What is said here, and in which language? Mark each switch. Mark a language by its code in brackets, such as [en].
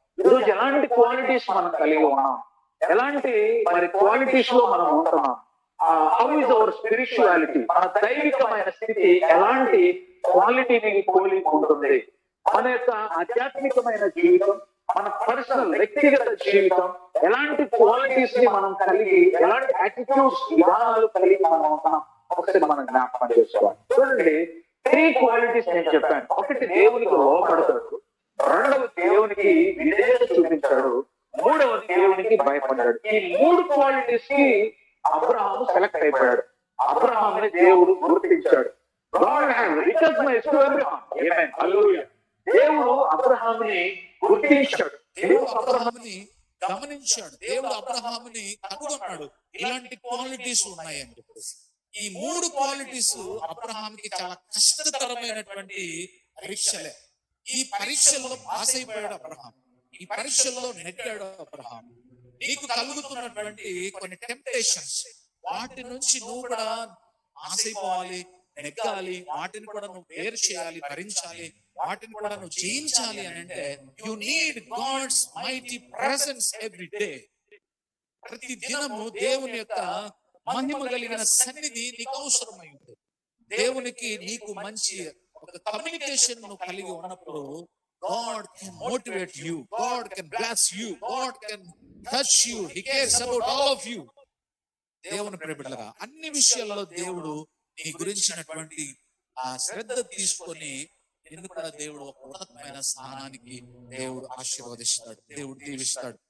[te] ఈరోజు ఎలాంటి క్వాలిటీస్ మనం కలిగి ఉన్నాం, ఎలాంటి మరి క్వాలిటీస్ లో మనం ఉంటున్నాం, [en] how is our spirituality, [te] మన దైవికమైన స్థితి ఎలాంటి క్వాలిటీని పోలి ఉంటుంది, మన యొక్క ఆధ్యాత్మికమైన జీవితం, మన పర్సనల్ వ్యక్తిగత జీవితం ఎలాంటి క్వాలిటీస్ ని మనం కలిగి, ఎలాంటి యాటిట్యూడ్స్, విధానాలు కలిగి మనం ఉంటున్నాం ఒకసారి మనం జ్ఞాపకం చేసుకోవాలి. చూడండి, 3 క్వాలిటీస్ నేను చెప్పాను. ఒకటి దేవునికి లోపడతాడు, రెండవ దేవునికి విధేయత చూపించాడు, మూడవది దేవునికి భయపడ్డాడు. ఈ 3 క్వాలిటీస్ కి అబ్రహాం సెలెక్ట్ అయిపోయాడు. అబ్రహాంని దేవుడు గుర్తించాడు. [en] God has recognized to Abraham. [te] Amen. Hallelujah. దేవుడు అబ్రహాముని గుర్తించాడు, దేవుడు అబ్రహాముని గమనించాడు, దేవుడు అబ్రహాముని కనుగొన్నాడు. ఇలాంటి క్వాలిటీస్ ఉన్నాయని చెప్పేసి ఈ 3 క్వాలిటీస్ అబ్రహాంకి చాలా కష్టతరమైనటువంటి పరీక్షలే. ఈ పరీక్షల్లో పాస్ అయిపోయాడు అబ్రహాం, ఈ పరీక్షల్లో నెగ్గాడు అబ్రహాం. నీకు కలుగుతున్నటువంటి కొన్ని టెంప్టేషన్స్, వాటి నుంచి నువ్వు కూడా ఆసైపోవాలి, నెగ్గాలి, వాటిని కూడా నువ్వు వేరు చేయాలి, భరించాలి, వాటిని కూడా నువ్వు జయించాలి అని అంటే [en] You need God's mighty presence every day. [te] ప్రతి దినము దేవుని యొక్క మహిమ కలిగిన సన్నిధి నీకు అవసరమై ఉంటుంది. దేవునికి నీకు మంచి ఒక కమ్యూనికేషన్ నువ్వు కలిగి ఉన్నప్పుడు [en] God can motivate you, God can bless you, God can touch you, He cares about all of you. [te] దేవుని ప్రియబిడ్డలారా, అన్ని విషయాల్లో దేవుడు నీ గురించినటువంటి ఆ శ్రద్ధ తీసుకొని నిన్ను కూడా దేవుడు ఒక ఉన్నతమైన స్థానానికి దేవుడు ఆశీర్వదిస్తాడు, దేవుడు దీవిస్తాడు.